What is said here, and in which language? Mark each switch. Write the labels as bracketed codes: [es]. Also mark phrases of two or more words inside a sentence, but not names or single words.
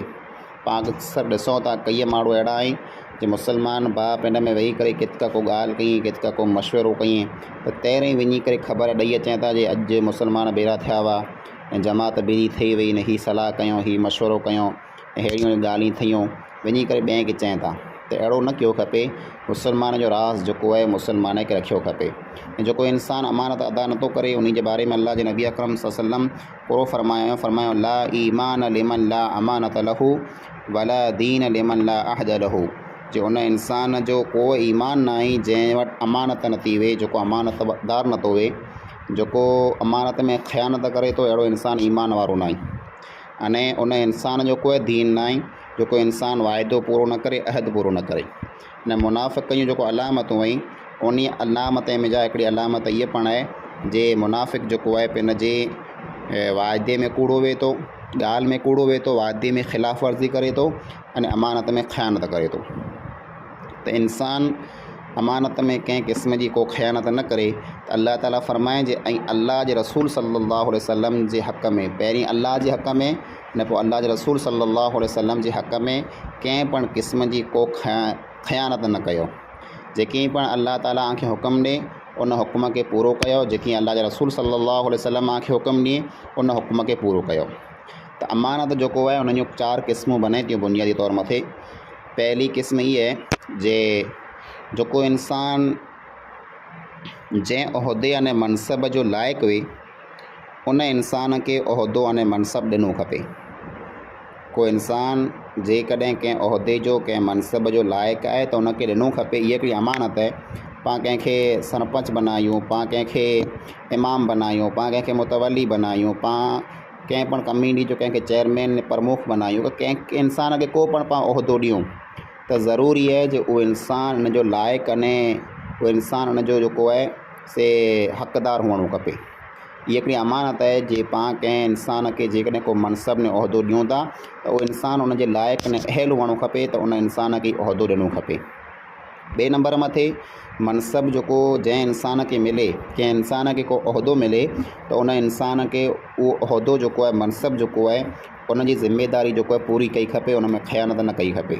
[sd] पाण अक्सर ॾिसूं था कई माण्हू अहिड़ा आहिनि जो मुसलमान भाउ पिंड में वेही करे किथका को ॻाल्हि कई, किथका को मशवरो कई तो तेरे वञी करे ख़बर ॾेई अचनि था जे अॼु मुसलमान बेड़ा थिया हुआ ऐं जमात बिरी थी वई ने ही सलाह कयूं, ही मशवरो कयूं, अहिड़ियूं ॻाल्हियूं थियूं, वञी करे ॿिए खे चवनि था। तो अहिड़ो न कयो खपे। मुसलमान जो राज़ जो है मुसलमान के रखियो खपे। ऐं जेको इंसान अमानत अदा नथो करे उन जे बारे में अल्लाह जे नबी अकरम [ar] صلى الله عليه وسلم [sd] पूरो फरमायो [ar] لا إيمان لمن لا أمانة له ولا دين لمن لا عهد له. [sd] जो उन इंसान जो को ईमान ना आई जंहिं वटि अमानत नथी वे, जेको अमानतदार नथो वे, जेको अमानत में ख़यानत करे तो अहिड़ो इंसान ईमान वारो ना आहे। अने उन इंसान जो कोई दीन ना आहे जेको इंसान वाइदो पूरो न करे, अहद पूरो न करे। न मुनाफ़िक़ जो अलामतूं आई उन अलामत में जा हिकिड़ी अलामत ये पण है जे मुनाफ़िक़ जो है पिन जे वाइदे में कूड़ो वे तो, ॻाल्हि में कूड़ो वे तो, वाइदे में ख़िलाफ़ वर्ज़ी करे तो अने अमानत में ख़यानत करे तो। तो इंसान अमानत में कंहिं क़िस्म जी को ख़यानत न करे तो अल्लाह ताला फरमाए जे ऐं अल्लाह जे रसूल [ar] صلى الله عليه وسلم [sd] जे हक़ में, पहिरीं अल्लाह जे हक़ में न पोइ अल्लाह जे रसूल [ar] صلى الله عليه وسلم [sd] जे हक़ में कंहिं पण क़िस्म जी को ख़यानत न कयो। जेकी पण अल्लाह ताला आंखे हुकुम ॾे उन हुकुम के पूरो कयो, जेकी अल्लाह जे रसूल [ar] صلى الله عليه وسلم [sd] आंखे हुकुम ॾिए उन हुकुम के पूरो कयो। तो अमानत जो है उन चार क़िस्मूं बने थियूं बुनियादी तौर मथे। पहली क़िस्म ये है जे जो इंसान जै उहदे अने मनसब जो लायक वे उन इंसान के उहदो अने मनसब ॾिनो खपे। को इंसान जेकॾहिं कंहिं उहदे जो कंहिं मनसब जो लायक है तो उनके ॾिनो खपे। ये हिकिड़ी अमानत है। पाण कंहिंखे सरपंच बनायूं, पाण कंहिंखे इमाम बनायूं, पाण कंहिंखे मुतवली बनायूं, पाण कंहिं पण कम्युनिटी जो कंहिंखे चेयरमैन प्रमुख बनायूं, कंहिं इंसान के को पण पाण उहदो ॾियूं तो ज़रूरी है जो वो इंसान इन जो लायक अने वो इंसान इन जो जेको है से हक़दार हुअणो खपे। ये हिकिड़ी अमानत है जे पाण कंहिं इंसान के जेकॾहिं को मनसब ने उहिदो ॾियूं था त उहो इंसान उन जे लाइक़ ने अहल हुअणो खपे, त उन इंसान खे उहिदो ॾियणो खपे। ॿिए नंबर मथे मनसब जेको जंहिं इंसान खे मिले, कंहिं इंसान खे को उहिदो मिले त उन इंसान खे उहो उहिदो जेको आहे, मनसब जेको आहे, उन जी ज़िमेदारी जेको आहे पूरी कई खपे, उन में ख़यानत न कई खपे।